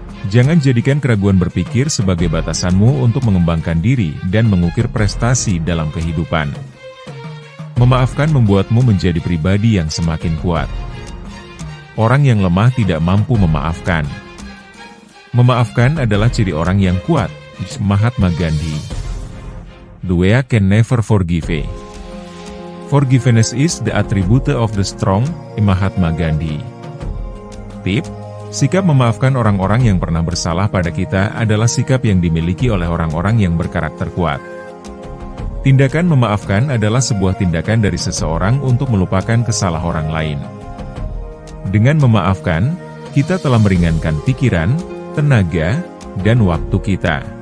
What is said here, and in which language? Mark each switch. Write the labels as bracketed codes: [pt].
[id] Jangan jadikan keraguan berpikir sebagai batasanmu untuk mengembangkan diri dan mengukir prestasi dalam kehidupan. Memaafkan membuatmu menjadi pribadi yang semakin kuat. Orang yang lemah tidak mampu memaafkan. Memaafkan adalah ciri orang yang kuat. Mahatma Gandhi. [en] The weak can never forgive. Forgiveness is the attribute of the strong. Mahatma Gandhi. [id] Tip: sikap memaafkan orang-orang yang pernah bersalah pada kita adalah sikap yang dimiliki oleh orang-orang yang berkarakter kuat. Tindakan memaafkan adalah sebuah tindakan dari seseorang untuk melupakan kesalahan orang lain. Dengan memaafkan, kita telah meringankan pikiran, tenaga, dan waktu kita.